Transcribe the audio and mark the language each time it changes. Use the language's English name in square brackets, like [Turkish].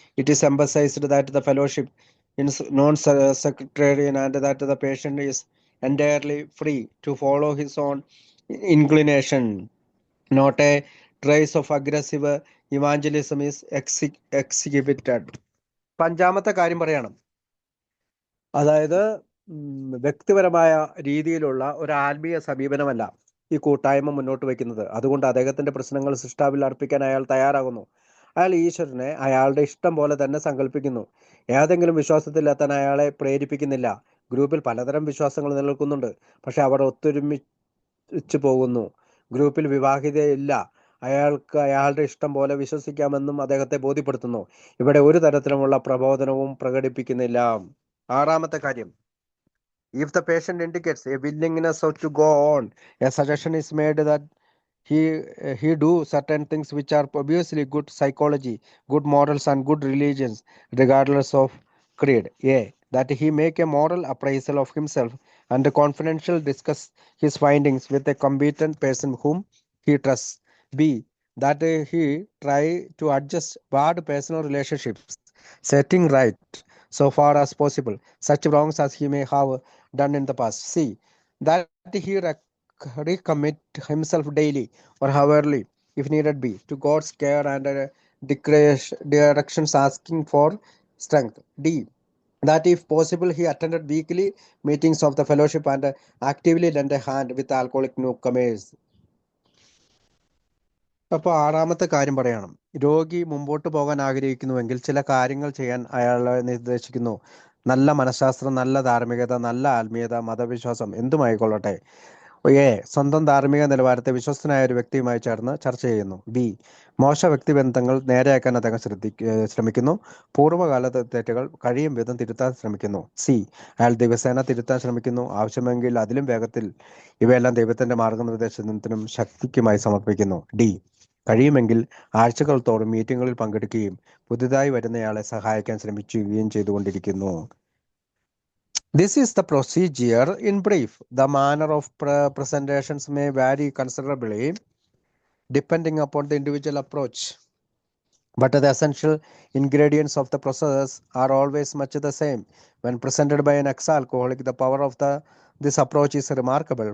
[English] It is emphasized that the fellowship is non-sectarian and that the patient is entirely free to follow his own inclination. Not a trace of aggressive evangelism is exhibited. [Malayalam] 5-ാമത്തെ കാര്യം പറയണം. അതായത് വ്യക്തിപരമായ രീതിയിലുള്ള ഒരു ആത്മീയ സമീപനമല്ല ഈ കൂട്ടായ്മ മുന്നോട്ട് വയ്ക്കുന്നത്. അതുകൊണ്ട് അദ്ദേഹത്തിന്റെ പ്രശ്നങ്ങൾ സൃഷ്ടാവിൽ അർപ്പിക്കാൻ അയാൾ തയ്യാറാകുന്നു. അയാൾ ഈശ്വരനെ അയാളുടെ ഇഷ്ടം പോലെ തന്നെ സങ്കല്പിക്കുന്നു. ഏതെങ്കിലും വിശ്വാസത്തിലെത്താൻ അയാളെ പ്രേരിപ്പിക്കുന്നില്ല. ഗ്രൂപ്പിൽ പലതരം വിശ്വാസങ്ങൾ നിലനിൽക്കുന്നുണ്ട്, പക്ഷെ അവർ ഒത്തൊരുമിച്ച് പോകുന്നു. ഗ്രൂപ്പിൽ വിവാഹിതയില്ല. അയാൾക്ക് അയാളുടെ ഇഷ്ടം പോലെ വിശ്വസിക്കാമെന്നും അദ്ദേഹത്തെ ബോധ്യപ്പെടുത്തുന്നു. ഇവിടെ ഒരു തരത്തിലുമുള്ള പ്രബോധനവും പ്രകടിപ്പിക്കുന്നില്ല. 6-ാമത്തെ കാര്യം, [English] if the patient indicates a willingness to go on, a suggestion is made that he do certain things which are obviously good psychology, good morals and good religions regardless of creed. A, that he make a moral appraisal of himself and confidential discuss his findings with a competent person whom he trusts. B, that he try to adjust bad personal relationships, setting right so far as possible such wrongs as he may have done in the past. C, that he recommit himself daily or hourly if needed be to God's care and directions, asking for strength. D, that if possible he attended weekly meetings of the fellowship and actively lent a hand with alcoholic newcomers. [Malayalam] അപ്പോൾ 6-ാമത്തെ കാര്യം പറയണം. രോഗി മുമ്പോട്ട് പോകാൻ ആഗ്രഹിക്കുന്നുവെങ്കിൽ ചില കാര്യങ്ങൾ ചെയ്യാൻ അയാളെ നിർദ്ദേശിക്കുന്നു. നല്ല മനഃശാസ്ത്രം, നല്ല ധാർമ്മികത, നല്ല ആത്മീയത, മതവിശ്വാസം എന്തുമായിക്കൊള്ളട്ടെ. എ, സ്വന്തം ധാർമ്മിക നിലവാരത്തെ വിശ്വസ്തനായ ഒരു വ്യക്തിയുമായി ചേർന്ന് ചർച്ച ചെയ്യുന്നു. ബി, മോശ വ്യക്തിബന്ധങ്ങൾ നേരെയാക്കാൻ അദ്ദേഹം ശ്രമിക്കുന്നു. പൂർവ്വകാല തെറ്റുകൾ കഴിയും വിധം തിരുത്താൻ ശ്രമിക്കുന്നു. സി, അയാൾ ദിവസേന തിരുത്താൻ ശ്രമിക്കുന്നു. ആവശ്യമെങ്കിൽ അതിലും വേഗത്തിൽ ഇവയെല്ലാം ദൈവത്തിന്റെ മാർഗനിർദ്ദേശത്തിനും ശക്തിക്കുമായി സമർപ്പിക്കുന്നു. ഡി, കഴിയുമെങ്കിൽ ആഴ്ചകൾ തോറും മീറ്റിങ്ങുകളിൽ പങ്കെടുക്കുകയും പുതുതായി വരുന്നയാളെ സഹായിക്കാൻ ശ്രമിക്കുകയും ചെയ്തുകൊണ്ടിരിക്കുന്നു. [English] This is the procedure in brief. The manner of presentations may vary considerably depending upon the individual approach, but the essential ingredients of the process are always much the same. When presented by an ex-alcoholic, the power of this approach is remarkable.